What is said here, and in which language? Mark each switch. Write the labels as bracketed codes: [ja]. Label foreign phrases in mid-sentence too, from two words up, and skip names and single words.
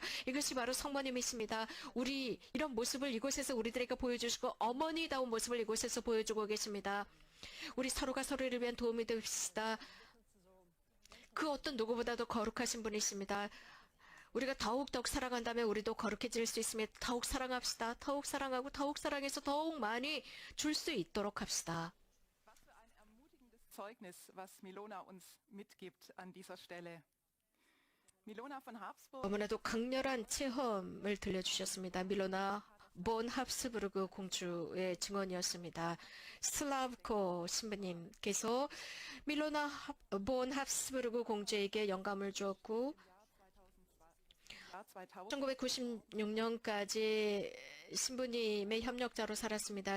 [ko] 이것이 바로 성모님이십니다. 우리 이런 모습을 이곳에서 우리들에게 보여주시고 어머니다운 모습을 이곳에서 보여주고 계십니다. 우리 서로가 서로를 위한 도움이 됩시다. 그 어떤 누구보다도 거룩하신 분이십니다. 우리가 더욱 사랑한다면 우리도 거룩해질 수 있습니다. 더욱 사랑합시다. 더욱 사랑하고 더욱 사랑해서 더욱 많이 줄 수 있도록 합시다. [de] Was für ein ermutigendes Zeugnis, was Milona uns mitgibt an dieser Stelle. Milona von Habsburg. [ko] 너무나도 강렬한 체험을 들려주셨습니다. 밀로나 본 합스부르크 공주의 증언이었습니다. 슬라브코 신부님께서 밀로나 본 합스부르크 공주에게 영감을 주었고 1996년까지 신부님의 협력자로 살았습니다.